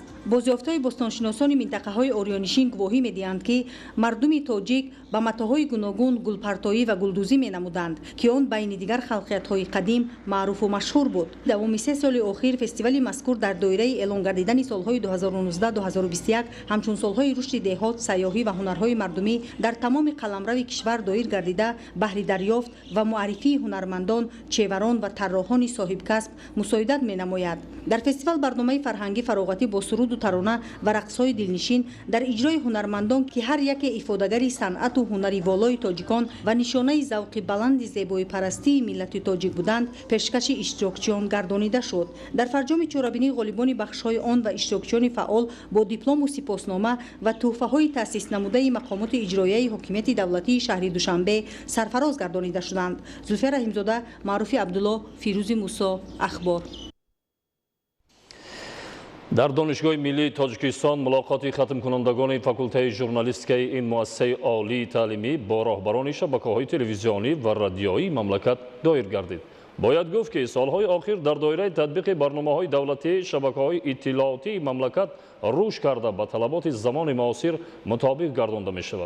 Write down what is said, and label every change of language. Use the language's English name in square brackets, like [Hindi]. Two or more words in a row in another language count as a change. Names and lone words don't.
[Tajik] бозёфтаҳои босноншиносони минтақаҳои орёнишин гувоҳӣ медиҳанд ки мардуми тоҷик ба матоъҳои гуногун гулпартоӣ ва гулдӯзӣ менамуданд ки он байни дигар халқиятҳои қадим маъруфу машҳур буд. давоми 3 соли охир фестивали мазкур дар доираи эълон гардидани солҳои 2019-2021 ҳамчун солҳои рушди деҳот, сайёҳӣ ва ҳунарҳои мардумӣ дар тамоми қаламрави кишвар доир гардида баҳри دریافت و معرفی هنرمندان، چهوران و طراحان صاحب کسب مساعدت می‌نماید. در فستیوال برنامه فرهنگی فراغتی با سرود و ترانه و رقص‌های دلنشین در اجرای هنرمندان که هر یک افاده‌گر صنعت و هنری والای تاجیکان و نشانه ذوق بلند زیبایی پرستی ملت تاجیک بودند، پیشکش اشتراکچیان گردانیده شد. در فرجام چورابینی غالبان بخش‌های آن و اشتراکچیان فعال با دیپلم و سپاسنامه و تحفه‌های تأسیس نموده مقامات اجرایی حکومت دولتی شهر دوشنبه سرفراز گردانیده شدند. زلفیه رحیم‌زاده، معروف عبدالله، فیروز موسی، اخبار. дар донишгоҳи миллии Тоҷикистон мулоқоти хатмкунандагони факултаи журналистикаи ин муассисаи олии таълимӣ бо роҳбарони шабакаҳои телевизионӣ ва радиоии мамлакат доир гардид. бояд гуфт ки солҳои охир дар доираи татбиқи барномаҳои давлатии шабакаҳои иттилоотии мамлакат рушд карда ба талаботи замони муосир мутобиқ гардонда мешавад.